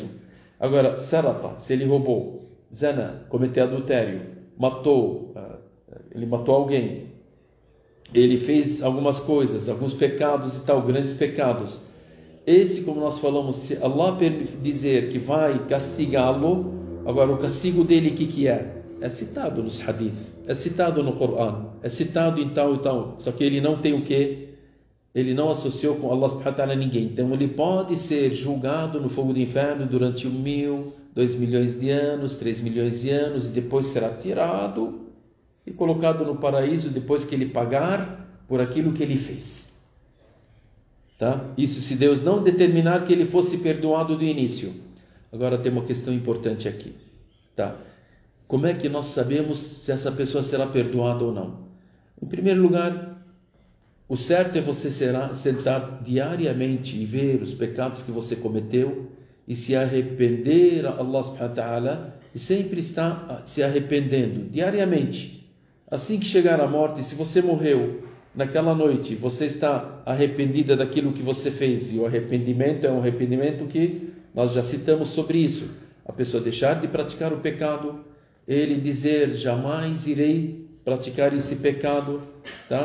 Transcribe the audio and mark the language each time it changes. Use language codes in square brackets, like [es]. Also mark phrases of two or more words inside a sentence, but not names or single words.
[pt] Agora, saraqa, se ele roubou, zana, cometeu adultério, ele matou alguém, ele fez algumas coisas, alguns pecados e tal, grandes pecados, esse, como nós falamos, se Allah dizer que vai castigá-lo, agora o castigo dele, o que é? É citado nos hadith, é citado no Corão, é citado em tal e tal, só que ele não tem o quê? Ele não associou com [ar] الله سبحانه وتعالى [pt] ninguém. Então ele pode ser julgado no fogo do inferno durante 1 mil, 2 milhões de anos, 3 milhões de anos, e depois será tirado e colocado no paraíso depois que ele pagar por aquilo que ele fez. Tá? Isso se Deus não determinar que ele fosse perdoado do início. Agora tem uma questão importante aqui. Tá? Como é que nós sabemos se essa pessoa será perdoada ou não? Em primeiro lugar, o certo é você sentar diariamente e ver os pecados que você cometeu e se arrepender a [ar] الله سبحانه وتعالى, [pt] e sempre estar se arrependendo diariamente. Assim que chegar a morte, se você morreu naquela noite, você está arrependida daquilo que você fez, e o arrependimento é um arrependimento que nós já citamos sobre isso. A pessoa deixar de praticar o pecado, ele dizer, jamais irei praticar esse pecado, tá?